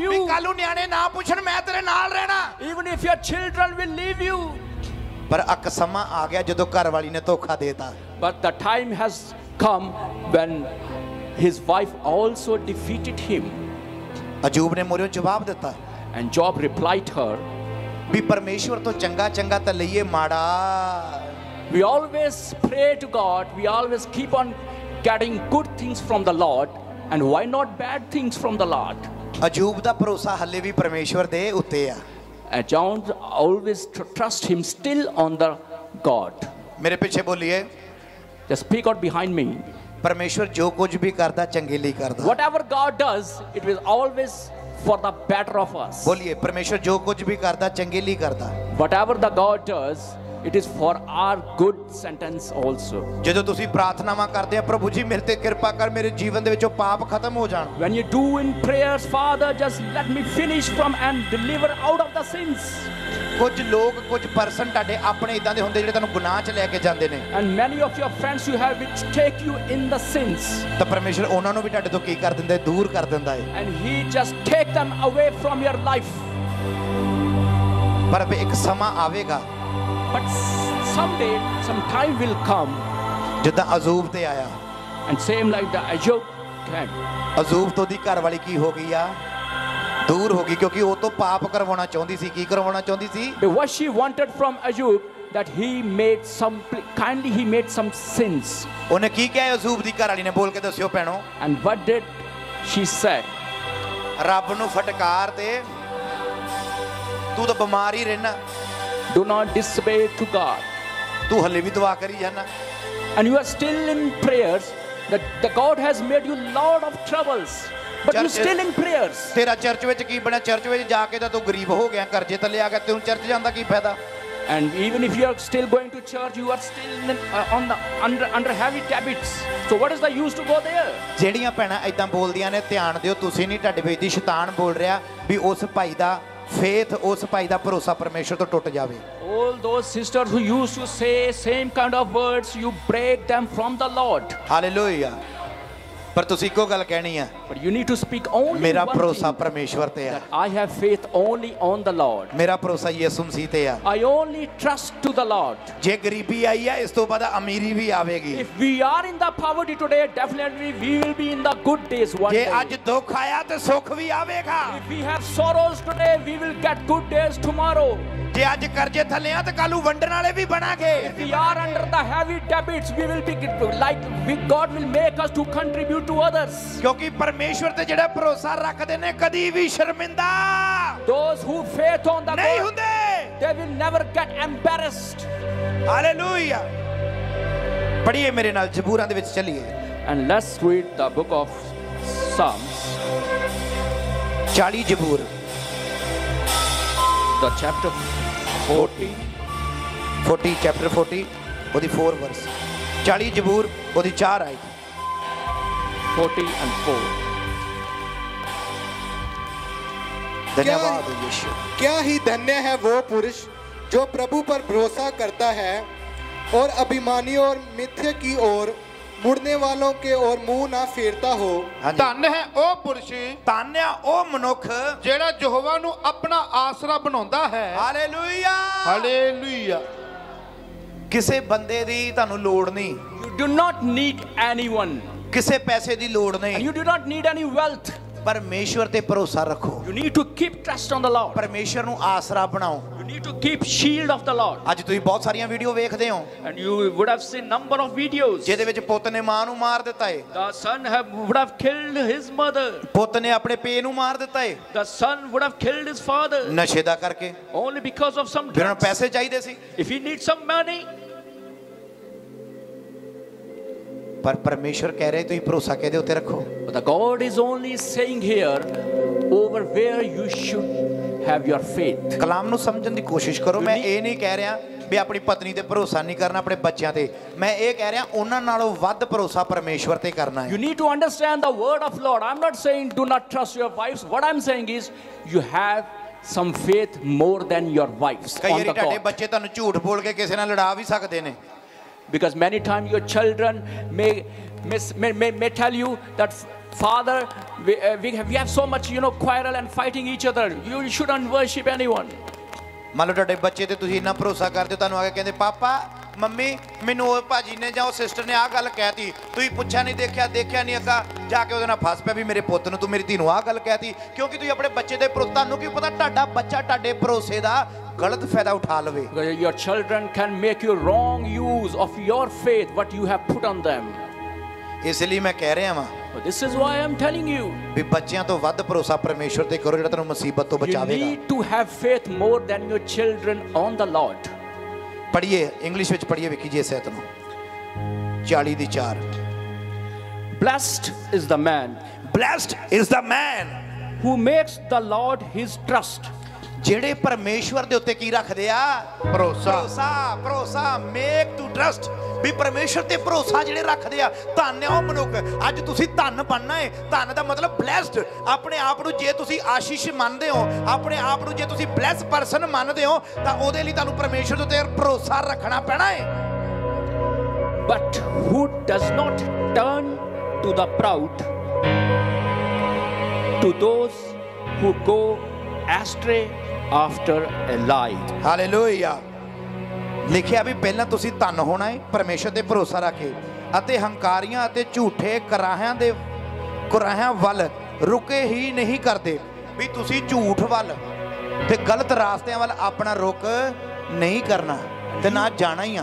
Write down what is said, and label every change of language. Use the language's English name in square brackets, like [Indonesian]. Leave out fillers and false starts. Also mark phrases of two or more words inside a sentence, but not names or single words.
[Punjabi] ਵੀ [English] you. [Punjabi] ਕੱਲ ਨੂੰ ਨਿਆਣੇ ਨਾ ਪੁੱਛਣ ਮੈਂ ਤੇਰੇ ਨਾਲ ਰਹਿਣਾ [English] Even if your children will leave you. [Punjabi] ਪਰ ਇੱਕ ਸਮਾਂ ਆ ਗਿਆ ਜਦੋਂ ਘਰ ਵਾਲੀ ਨੇ ਧੋਖਾ ਦੇਤਾ [English] But the time has come when his wife also defeated him. [Punjabi] ਅਜੂਬ ਨੇ ਮੋਰਿਓ ਜਵਾਬ ਦਿੱਤਾ [English] And Job replied her, [Punjabi] ਵੀ ਪਰਮੇਸ਼ਵਰ ਤੋਂ ਚੰਗਾ ਚੰਗਾ ਤਾਂ ਲਈਏ ਮਾੜਾ [English] we always pray to God, we always keep on getting good things from the Lord, and why not bad things from the Lord? [Punjabi] ਅਜੂਬ ਦਾ ਭਰੋਸਾ ਹੱਲੇ ਵੀ ਪਰਮੇਸ਼ਵਰ ਦੇ ਉੱਤੇ ਆ [English] And John always trust him still on the God. [Punjabi] ਮੇਰੇ ਪਿੱਛੇ ਬੋਲੀਏ [English] Just speak out behind me. [Punjabi] ਪਰਮੇਸ਼ਵਰ ਜੋ ਕੁਝ ਵੀ ਕਰਦਾ ਚੰਗੇ ਲਈ ਕਰਦਾ [English] Whatever God does, it will always for the better of us. [Punjabi] ਬੋਲੀਏ ਪਰਮੇਸ਼ਵਰ ਜੋ ਕੁਝ ਵੀ ਕਰਦਾ ਚੰਗੇ ਲਈ ਕਰਦਾ [English] Whatever the God does, it is for our good sentence also. [Punjabi] ਜਦੋਂ ਤੁਸੀਂ ਪ੍ਰਾਰਥਨਾਵਾਂ ਕਰਦੇ ਆ ਪ੍ਰਭੂ ਜੀ ਮੇਰੇ ਤੇ ਕਿਰਪਾ ਕਰ ਮੇਰੇ ਜੀਵਨ ਦੇ ਵਿੱਚੋਂ ਪਾਪ ਖਤਮ ਹੋ ਜਾਣ [English] When you do in prayers, Father, just let me finish from and deliver out of the sins. [Punjabi] ਕੁਝ ਲੋਕ ਕੁਝ ਪਰਸਨ ਤੁਹਾਡੇ ਆਪਣੇ ਇਦਾਂ ਦੇ ਹੁੰਦੇ ਜਿਹੜੇ ਤੁਹਾਨੂੰ ਗੁਨਾਹ 'ਚ ਲੈ ਕੇ ਜਾਂਦੇ ਨੇ [English] And many of your friends you have which take you in the sins. [Punjabi] ਤਾਂ ਪਰਮੇਸ਼ਵਰ ਉਹਨਾਂ ਨੂੰ ਵੀ ਤੁਹਾਡੇ ਤੋਂ ਕੀ ਕਰ ਦਿੰਦਾ ਹੈ ਦੂਰ ਕਰ ਦਿੰਦਾ ਹੈ [English] And he just take them away from your life. [Punjabi] ਪਰ ਇੱਕ ਸਮਾਂ ਆਵੇਗਾ [English] But someday, some time will come, [Punjabi] ਜਿੱਦਾਂ ਅਜ਼ੂਬ ਤੇ ਆਇਆ [English] and same like the Job came. [Punjabi] ਅਜ਼ੂਬ ਤੋਂ ਦੀ ਘਰ ਵਾਲੀ ਕੀ ਹੋ ਗਈ ਆ ਦੂਰ ਹੋ ਗਈ ਕਿਉਂਕਿ ਉਹ ਤੋਂ ਪਾਪ ਕਰਵਾਉਣਾ ਚਾਹੁੰਦੀ ਸੀ ਕੀ ਕਰਵਾਉਣਾ ਚਾਹੁੰਦੀ ਸੀ [English] But what she wanted from Job, that he made he made some sins. [Punjabi] ਉਹਨੇ ਕੀ ਕਿਹਾ ਅਜ਼ੂਬ ਦੀ ਘਰ ਵਾਲੀ ਨੇ ਬੋਲ ਕੇ ਦੱਸਿਓ ਭੈਣੋ [English] And what did she say? [Punjabi] ਰੱਬ ਨੂੰ ਫਟਕਾਰ ਤੇ ਤੂੰ ਤਾਂ ਬਿਮਾਰ ਹੀ ਰਹਿਣਾ [English] Do not disobey to God. [Punjabi] ਤੂੰ ਹਲੇ ਵੀ ਦੁਆ ਕਰੀ ਜਾਣਾ [English] And you are still in prayers that the God has made you lot of troubles. but you're still in prayers. [Punjabi] ਤੇਰਾ ਚਰਚ ਵਿੱਚ ਕੀ ਬਣਿਆ? ਚਰਚ ਵਿੱਚ ਜਾ ਕੇ ਤਾਂ ਤੂੰ ਗਰੀਬ ਹੋ ਗਿਆ, ਕਰਜ਼ੇ ਥੱਲੇ ਆ ਗਿਆ, ਤੈਨੂੰ ਚਰਚ ਜਾਂਦਾ ਕੀ ਫਾਇਦਾ? [English] And even if you are still going to church, you are still under heavy habits. So what is the use to go there? [Punjabi] ਜਿਹੜੀਆਂ ਭੈਣਾਂ ਇਦਾਂ ਬੋਲਦੀਆਂ ਨੇ, ਧਿਆਨ ਦਿਓ, ਤੁਸੀਂ ਨਹੀਂ, ਤੁਹਾਡੇ ਵਿੱਚ ਦੀ ਸ਼ੈਤਾਨ ਬੋਲ ਰਿਹਾ ਵੀ ਉਸ ਭਾਈ ਦਾ ਫੇਥ, ਉਸ ਭਾਈ ਦਾ ਭਰੋਸਾ ਪਰਮੇਸ਼ਰ ਤੋਂ ਟੁੱਟ ਜਾਵੇ। [English] All those sisters who used to say same kind of words, you break them from the Lord. [Punjabi] ਹਾਲੇਲੂਇਆ। ਪਰ ਤੁਸੀਂ ਇੱਕੋ ਗੱਲ ਕਹਿਣੀ ਆ, [English] But you need to speak only [Punjabi] ਮੇਰਾ [English] one [Punjabi] ਭਰੋਸਾ [English] thing, [Punjabi] ਪਰਮੇਸ਼ਵਰ ਤੇ ਆ, [English] that I have faith only on the Lord. [Punjabi] ਮੇਰਾ ਭਰੋਸਾ ਯਿਸੂ ਮਸੀਹ ਤੇ ਆ। [English] I only trust to the Lord. [Punjabi] ਜੇ ਗਰੀਬੀ ਆਈ ਆ, ਇਸ ਤੋਂ ਬਾਅਦ ਅਮੀਰੀ ਵੀ ਆਵੇਗੀ। [English] If we are in the poverty today, definitely we will be in the good days one [Punjabi] ਜੇ [English] day. [Punjabi] ਅੱਜ ਦੁੱਖ ਆਇਆ ਤੇ ਸੁੱਖ ਵੀ ਆਵੇਗਾ। [English] If we have sorrows today, we will get good days tomorrow. [Punjabi] ਜੇ ਅੱਜ ਕਰਜ਼ੇ ਥੱਲੇ ਆ ਤੇ ਕੱਲ ਨੂੰ ਵੰਡਣ ਵਾਲੇ ਵੀ ਬਣਾਂਗੇ। [English] If we are under the heavy debits, we will be like God will make us to contribute to others. [Punjabi] ਕਿਉਂਕਿ ਪਰਮੇਸ਼ਵਰ ਤੇ ਜਿਹੜਾ ਭਰੋਸਾ ਰੱਖਦੇ ਨੇ ਕਦੀ ਵੀ ਸ਼ਰਮਿੰਦਾ [English] Those who faith on the [Punjabi] ਨਹੀਂ [English] God, [Punjabi] ਹੁੰਦੇ। [English] they will never get embarrassed. [Punjabi] ਹਾਲੇਲੂਇਆ। ਪੜ੍ਹੀਏ ਮੇਰੇ ਨਾਲ, ਜ਼ਬੂਰਾਂ ਦੇ ਵਿੱਚ ਚੱਲੀਏ। [English] And let's read the book of Psalms, [Punjabi] 40 ਜ਼ਬੂਰ, [English] the chapter 40. [Punjabi] 40 ਚੈਪਟਰ 40 ਉਹਦੀ 4 ਵਰਸ। 40 ਜ਼ਬੂਰ ਉਹਦੀ 4 ਆਇਤ। [English] 40 and 4. [Hindi] धन्यवाद यीशु। क्या ही धन्य है वो पुरुष जो प्रभु पर भरोसा करता है और अभिमानियों और मिथ्या की ओर मुड़ने वालों के ओर मुंह ना फेरता हो। [Punjabi] ਹਾਂਜੀ। ਧੰਨ ਹੈ ਉਹ ਪੁਰਸ਼ ਧੰਨ ਆ ਉਹ ਮਨੁੱਖ ਜਿਹੜਾ ਯਹੋਵਾ ਨੂੰ ਆਪਣਾ ਆਸਰਾ ਬਣਾਉਂਦਾ ਹੈ। ਹਾਲੇਲੂਇਆ। ਹਾਲੇਲੂਇਆ। ਕਿਸੇ ਬੰਦੇ ਦੀ ਤੁਹਾਨੂੰ ਲੋੜ ਨਹੀਂ, [English] You do not need anyone, [Punjabi] ਕਿਸੇ ਪੈਸੇ ਦੀ ਲੋੜ [English] and [Punjabi] ਨਹੀਂ, [English] you do not need any wealth. [Punjabi] ਪਰਮੇਸ਼ਵਰ ਤੇ ਭਰੋਸਾ ਰੱਖੋ। [English] You need to keep trust on the Lord. [Punjabi] ਪਰਮੇਸ਼ਵਰ ਨੂੰ ਆਸਰਾ ਬਣਾਓ। [English] You need to keep shield of the Lord. [Punjabi] ਅੱਜ ਤੁਸੀਂ ਬਹੁਤ ਸਾਰੀਆਂ ਵੀਡੀਓ ਵੇਖਦੇ ਹੋ [English] And you would have seen number of videos. [Punjabi] ਜਿਹਦੇ ਵਿੱਚ ਪੁੱਤ ਨੇ ਮਾਂ ਨੂੰ ਮਾਰ ਦਿੱਤਾ ਏ, [English] The son would have killed his mother. [Punjabi] ਪੁੱਤ ਨੇ ਆਪਣੇ ਪੇ ਨੂੰ ਮਾਰ ਦਿੱਤਾ ਏ, [English] The son would have killed his father [Punjabi] ਨਸ਼ੇ ਦਾ ਕਰਕੇ। [English] only because of some [Punjabi] ਫਿਰ ਉਹਨੂੰ [English] drugs. [Punjabi] ਪੈਸੇ ਚਾਹੀਦੇ ਸੀ, [English] If he needs some money, [Punjabi] ਪਰ ਪਰਮੇਸ਼ਵਰ ਕਹਿ ਰਹੇ ਤੁਸੀਂ ਭਰੋਸਾ ਕਿਹਦੇ ਉੱਤੇ ਰੱਖੋ? [English] but the God is only saying here over where you should have your faith. [Punjabi] ਕਲਾਮ ਨੂੰ ਸਮਝਣ ਦੀ ਕੋਸ਼ਿਸ਼ ਕਰੋ। ਮੈਂ ਇਹ ਨਹੀਂ ਕਹਿ ਰਿਹਾ ਵੀ ਆਪਣੀ ਪਤਨੀ ਤੇ ਭਰੋਸਾ ਨਹੀਂ ਕਰਨਾ, ਆਪਣੇ ਬੱਚਿਆਂ ਤੇ। ਮੈਂ ਇਹ ਕਹਿ ਰਿਹਾ ਉਹਨਾਂ ਨਾਲੋਂ ਵੱਧ ਭਰੋਸਾ ਪਰਮੇਸ਼ਵਰ ਤੇ ਕਰਨਾ [English] You [Punjabi] ਹੈ। [English] need to understand the word of Lord. I'm not saying do not trust your wives. What I'm saying is you have some faith more than your wives [Punjabi] ਕਈ [English] on [Punjabi] ਵਾਰੀ [English] the [Punjabi] ਤੁਹਾਡੇ [English] God. [Punjabi] ਬੱਚੇ ਤੁਹਾਨੂੰ ਝੂਠ ਬੋਲ ਕੇ ਕਿਸੇ ਨਾਲ ਲੜਾ ਵੀ ਸਕਦੇ ਨੇ। [English] Because many times your children may tell you that father we have so much quarrel and fighting each other. You shouldn't worship anyone. [Punjabi] ਮੰਨ ਲਓ ਤੁਹਾਡੇ ਬੱਚੇ ਤੇ ਤੁਸੀਂ ਇੰਨਾ ਭਰੋਸਾ ਕਰਦੇ ਹੋ, ਤੁਹਾਨੂੰ ਆ ਕੇ ਕਹਿੰਦੇ ਪਾਪਾ ਮੰਮੀ ਮੈਨੂੰ ਉਹ ਭਾਜੀ ਨੇ ਜਾਂ ਉਹ ਸਿਸਟਰ ਨੇ ਆਹ ਗੱਲ ਕਹਿਤੀ, ਤੁਸੀਂ ਪੁੱਛਿਆ ਨਹੀਂ, ਦੇਖਿਆ ਨਹੀਂ, ਅੱਗਾ ਜਾ ਕੇ ਉਹਦੇ ਨਾਲ ਫਸ ਪਿਆ ਵੀ ਮੇਰੇ ਪੁੱਤ ਨੂੰ ਤੂੰ ਮੇਰੀ ਧੀ ਨੂੰ ਆਹ ਗੱਲ ਕਹਿਤੀ, ਕਿਉਂਕਿ ਤੁਸੀਂ ਆਪਣੇ ਬੱਚੇ ਦੇ ਤੁਹਾਨੂੰ ਕੀ ਪਤਾ ਤੁਹਾਡਾ ਬੱਚਾ ਤੁਹਾਡੇ ਭਰੋਸੇ ਦਾ ਗਲਤ ਫਾਇਦਾ ਉਠਾ ਲਵੇ। [English] Your children can make you wrong use of your faith what you have put on them. [Punjabi] ਇਸ ਲਈ ਮੈਂ ਕਹਿ ਰਿਹਾ ਵਾਂ [English] But this is why I'm telling you, [Punjabi] ਵੀ ਬੱਚਿਆਂ ਤੋਂ ਵੱਧ ਭਰੋਸਾ ਪਰਮੇਸ਼ਵਰ ਤੇ ਕਰੋ ਜਿਹੜਾ ਤੁਹਾਨੂੰ ਮੁਸੀਬਤ ਤੋਂ [English] you [Punjabi] ਬਚਾਵੇਗਾ। [English] need to have faith more than your children on the Lord. [Punjabi] ਪੜ੍ਹੀਏ, ਇੰਗਲਿਸ਼ ਵਿੱਚ ਪੜ੍ਹੀਏ ਵਿੱਕੀ ਜੀ ਸਹਿਤ ਨੂੰ, 40 ਦੀ 4। [English] Blessed is the man Blessed is the man who makes the Lord his trust. [Punjabi] ਜਿਹੜੇ ਪਰਮੇਸ਼ਵਰ ਦੇ ਉੱਤੇ ਕੀ ਰੱਖਦੇ ਆ? ਭਰੋਸਾ। [English] make to trust, [Punjabi] ਵੀ ਪਰਮੇਸ਼ਵਰ ਤੇ ਭਰੋਸਾ ਜਿਹੜੇ ਰੱਖਦੇ ਆ। ਧੰਨ ਹੈ ਉਹ ਮਨੁੱਖ। ਅੱਜ ਤੁਸੀਂ ਧੰਨ ਬਣਨਾ ਹੈ। ਧੰਨ ਦਾ ਮਤਲਬ ਬਲੈਸਡ। ਆਪਣੇ ਆਪ ਨੂੰ ਜੇ ਤੁਸੀਂ ਆਸ਼ੀਸ਼ ਮੰਨਦੇ ਹੋ, ਆਪਣੇ ਆਪ ਨੂੰ ਜੇ ਤੁਸੀਂ [English] bless person [Punjabi] ਮੰਨਦੇ ਹੋ, ਤਾਂ ਉਹਦੇ ਲਈ ਤੁਹਾਨੂੰ ਪਰਮੇਸ਼ਵਰ ਦੇ ਉੱਤੇ ਭਰੋਸਾ ਰੱਖਣਾ ਪੈਣਾ ਹੈ। [English] But who does not turn to the proud, to those who go astray after a lie. [Punjabi] ਹਾਲੇਲੂਇਆ। ਲਿਖਿਆ ਵੀ ਪਹਿਲਾਂ ਤੁਸੀਂ ਧੰਨ ਹੋਣਾ ਹੈ ਪਰਮੇਸ਼ਰ ਤੇ ਭਰੋਸਾ ਰੱਖ ਕੇ, ਅਤੇ ਹੰਕਾਰੀਆਂ ਅਤੇ ਝੂਠੇ ਕੁਰਾਹਿਆਂ ਵੱਲ ਰੁਕੇ ਹੀ ਨਹੀਂ ਕਰਦੇ। ਵੀ ਤੁਸੀਂ ਝੂਠ ਵੱਲ ਤੇ ਗਲਤ ਰਾਸਤਿਆਂ ਵੱਲ ਆਪਣਾ ਰੁਕ ਨਹੀਂ ਕਰਨਾ ਤੇ ਨਾ ਜਾਣਾ ਹੀ ਆ।